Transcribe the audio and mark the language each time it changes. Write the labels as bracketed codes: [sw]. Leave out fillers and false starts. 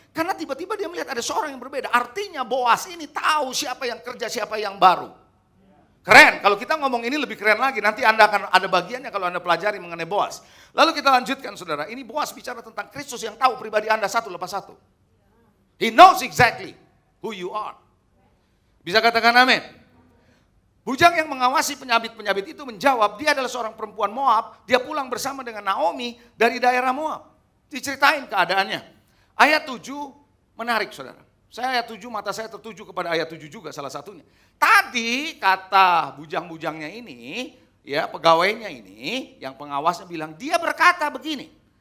[id] Karena tiba-tiba dia melihat ada seorang yang berbeda. Artinya Boaz ini tahu siapa yang kerja, siapa yang baru. Keren, kalau kita ngomong ini lebih keren lagi. Nanti Anda akan ada bagiannya kalau Anda pelajari mengenai Boaz. Lalu kita lanjutkan saudara, ini Boaz bicara tentang Kristus yang tahu pribadi Anda satu lepas satu. [en] He knows exactly who you are. [id] Bisa katakan amin? Bujang yang mengawasi penyabit-penyabit itu menjawab, dia adalah seorang perempuan Moab, dia pulang bersama dengan Naomi dari daerah Moab. Diceritain keadaannya. Ayat 7 menarik saudara. Saya ayat 7, mata saya tertuju kepada ayat 7 juga salah satunya. Tadi kata bujang-bujangnya ini, ya pegawainya ini, yang pengawasnya bilang, dia berkata begini.